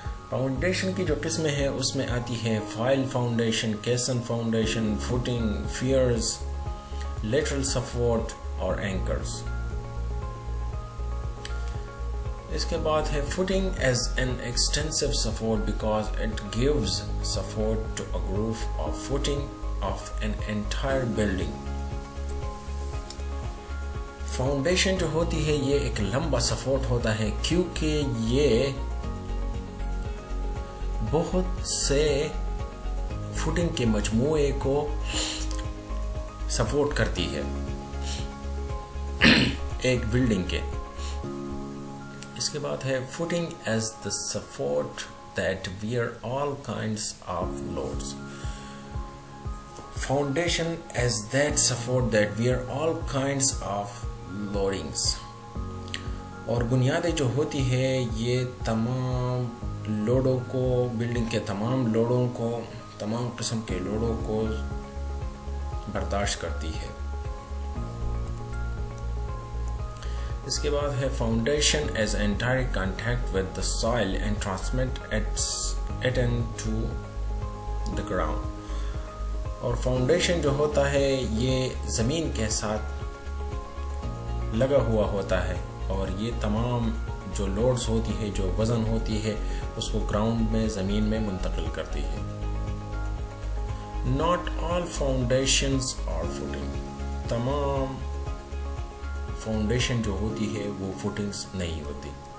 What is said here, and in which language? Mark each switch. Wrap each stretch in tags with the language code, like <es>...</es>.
<ur>Foundation کی جو قسمیں ہیں اس میں آتی ہے file foundation, کیسن foundation, footing, pairs, lateral support اور اینکرز. اس کے بعد ہے</ur> <en>footing as an extensive support because it gives support to a roof or footing of an entire building.</en> <ur>Foundation جو ہوتی ہے یہ ایک لمبا سپورٹ ہوتا ہے کیونکہ یہ بہت سے فوٹنگ کے مجموعے کو سپورٹ کرتی ہے ایک بلڈنگ کے. اس کے بعد ہے</ur> <en>footing as the support that bear all kinds of loads. Foundation as that support that bear all kinds of loadings.</en> <ur>اور بنیادیں جو ہوتی ہے یہ تمام لوڈوں کو, بلڈنگ کے تمام لوڈوں کو, تمام قسم کے لوڈوں کو برداشت کرتی ہے. اس کے بعد ہے</ur> <en>Foundation is in direct contact with the soil and transmit it to the ground.</en> <ur>اور فاؤنڈیشن جو ہوتا ہے یہ زمین کے ساتھ لگا ہوا ہوتا ہے اور یہ تمام جو لوڈز ہوتی ہے, جو وزن ہوتی ہے, اس کو گراؤنڈ میں, زمین میں منتقل کرتی ہے.</ur> <en>Not all foundations are footing.</en> <ur>تمام فاؤنڈیشن جو ہوتی ہے وہ فوٹنگز نہیں ہوتی.</ur>